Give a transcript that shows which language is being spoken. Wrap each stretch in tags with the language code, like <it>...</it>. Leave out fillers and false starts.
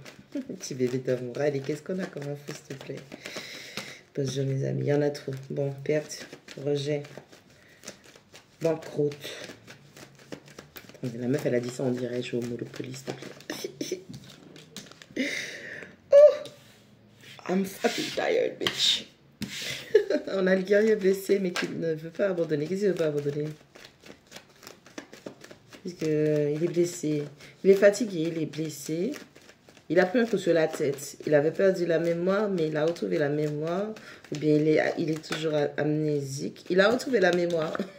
<fr>Petit bébé d'amour. Allez, qu'est-ce qu'on a comme info, s'il te plaît? Bonjour, mes amis. Il y en a trop. Bon, perte, rejet, banqueroute. Attendez, la meuf, elle a dit ça, on dirait, je suis au Monopoly, s'il te plaît.</fr> <en>Oh, I'm fucking tired, bitch.</en> <fr>On a le guerrier blessé, mais qui ne veut pas abandonner. Qu'est-ce qu'il ne veut pas abandonner? Parce qu'il est blessé. Il est fatigué, il est blessé. Il a pris un coup sur la tête. Il avait perdu la mémoire, mais il a retrouvé la mémoire. Ou bien il est toujours amnésique. Il a retrouvé la mémoire.</fr>